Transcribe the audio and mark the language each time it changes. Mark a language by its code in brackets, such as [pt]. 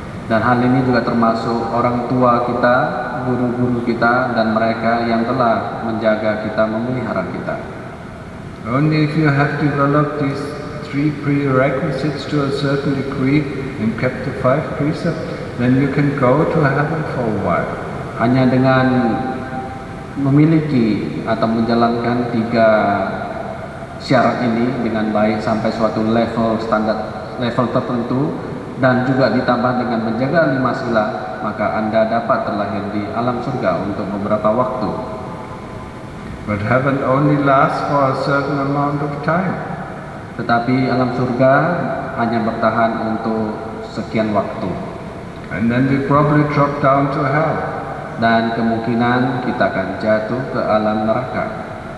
[id] Dan hal ini juga termasuk orang tua kita, guru-guru kita, dan mereka yang telah menjaga kita, memelihara kita. [en] Only if you have developed these 3 prerequisites to a certain degree and kept the 5 precepts, then you can go to heaven for a while. [id] Hanya dengan memiliki atau menjalankan 3 syarat ini dengan baik sampai suatu level tertentu, dan juga ditambah dengan menjaga 5 sila, maka Anda dapat terlahir di alam surga untuk beberapa waktu. [en] But heaven only lasts for a certain amount of time. [id] Tetapi alam surga hanya bertahan untuk sekian waktu. [en] And then we probably drop down to hell. [id] Dan kemungkinan kita akan jatuh ke alam neraka.